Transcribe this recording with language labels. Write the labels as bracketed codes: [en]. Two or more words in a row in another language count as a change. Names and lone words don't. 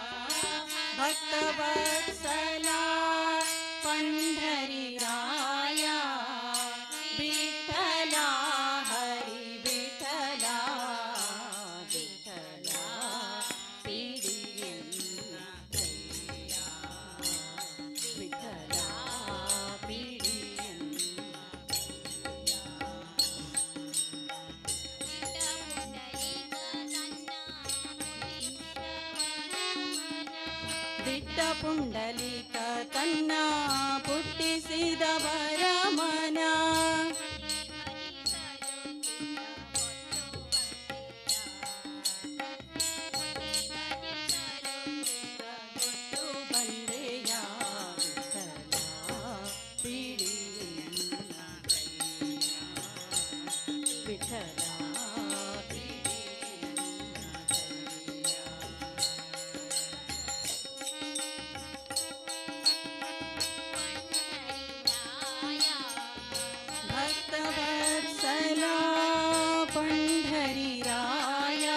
[mr] भक्तवत्सला पंढरीराया विठ्ठला हरी विठ्ठला विठ्ठला [kn] ಪಿಡಿಯನ್ನ ಕೈಯ ವಿಠ್ಠಲ ಪಿಡಿಯನ್ನ ದಿಟ್ಟ ಪುಂಡಲಿಕ ತನ್ನ ಪುಟ್ಟಿಸಿದವರ ಮನ ಕೊಟ್ಟು ಬಂದೆಯ ವಿಠಲ ಪಿಡಿಯನ್ನ ಕೈಯ ವಿಠಲ [mr] भक्तवत्सला पंढरीराया